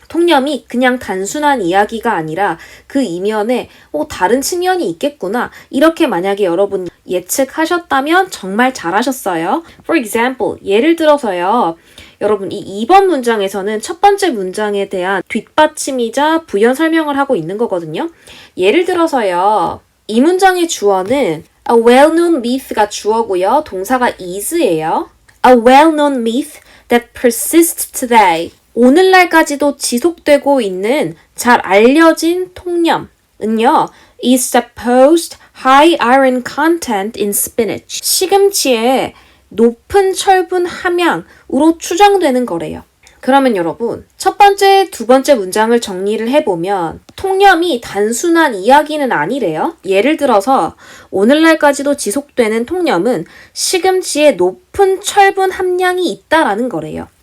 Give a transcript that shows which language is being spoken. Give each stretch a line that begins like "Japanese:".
Korean: 통념이 그냥 단순한 이야기가 아니라 그 이면에 다른 측면이 있겠구나, 이렇게 만약에 여러분 예측하셨다면 정말 잘하셨어요.
English: For example,
Korean: 예를 들어서요. 여러분, 이 2번 문장에서는 첫 번째 문장에 대한 뒷받침이자 부연 설명을 하고 있는 거거든요. 예를 들어서요. 이 문장의 주어는
English: a well-known myth
Korean: 가 주어고요. 동사가 is예요.
English: A well-known myth that persists today.
Korean: 오늘날까지도 지속되고 있는 잘 알려진 통념은요.
English: is supposed high iron content in spinach.
Korean: 시금치에 높은 철분 함량으로 추정되는 거래요. 그러면 여러분, 첫 번째, 두 번째 문장을 정리를 해보면 통념이 단순한 이야기는 아니래요. 예를 들어서 오늘날까지도 지속되는 통념은 시금치에 높은 철분 함량이 있다라는 거래요.